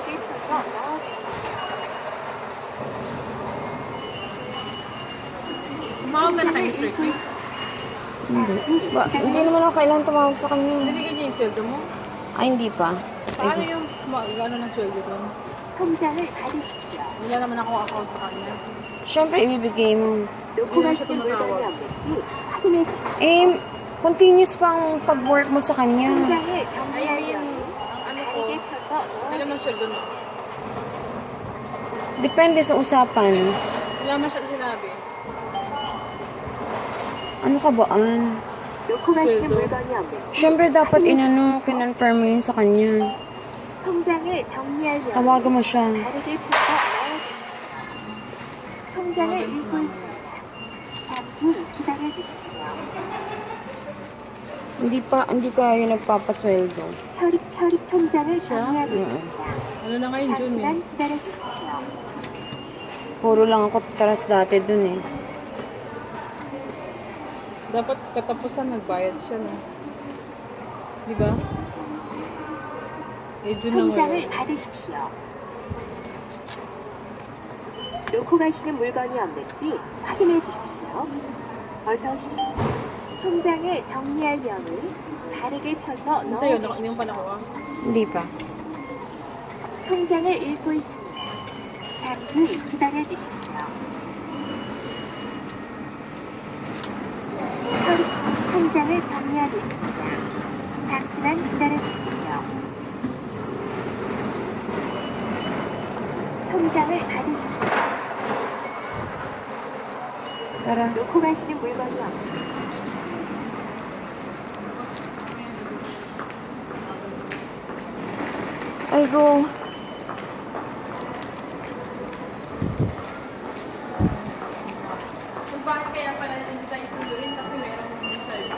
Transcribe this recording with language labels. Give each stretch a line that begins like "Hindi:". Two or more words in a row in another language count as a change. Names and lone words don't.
Filipino: Tumawag ka na kay Mr. Chris. Hindi. Hindi naman ako kailangan tumawag sa kanya. Dinigyan niya yung sweldo mo? Ay, hindi pa. Paano yung gano'n ng sweldo ko?
Korean: 통장을 받으십시오.
Filipino: Wala naman ako account sa kanya. Siyempre, ibibigay mo.
Korean: 놓고 가시는 물건이 없는지 확인해 주십시오.
Filipino: Eh, continuous pang pag-work mo sa kanya.
Korean: 통장을
English: I
Korean: 정리할
English: mean,
Korean: 경우
Filipino: ang ano ko,
Korean: 다리를 펴서
Filipino: kailan ng sweldo mo? Depende sa usapan. Wala naman siya sinabi. Ano ka ba, An?
Korean: 놓고 가시는
Filipino: sweldo.
Korean: 물건이 없는지
Filipino: Siyempre, dapat kinonfirm mo yun sa kanya.
Korean: 통장을 정리할 경우
Filipino: Tawagan mo siya.
Korean: 다리를 펴서 넣어주십시오. 통장을 읽고 있습니다. 잠시 기다려 주십시오.
Filipino: Hindi kayo nagpapasweldo.
Korean: 처리 통장을 정리하고 있습니다.
Filipino: Ano na ngayon, June eh.
Korean: 잠시만 기다려 주십시오.
Filipino: Puro lang ako taras dati dun eh. Dapat katapusan nagbayad siya, no? Di ba? Eh, June na
Korean: 통장을
Filipino: ngayon.
Korean: 받으십시오. 놓고 가시는 물건이 없는지 확인해 주십시오. 어서 오십시오. 통장을 정리할 명을 바르게 펴서
Filipino: Yung sa'yo,
Korean: 넣어주십시오.
Filipino: hindi mo pa nakuha. Hindi pa.
Korean: 통장을 읽고 있습니다. 잠시 기다려 주십시오. 통장을 정리하고 있습니다. 잠시만 기다려 주십시오. 통장을 받으십시오.
Filipino: Tara.
Korean: 놓고 가시는 물건이 없습니다.
Filipino: Ayo. Kung bakit kaya pala hindi tayo sunduin kasi meron interview.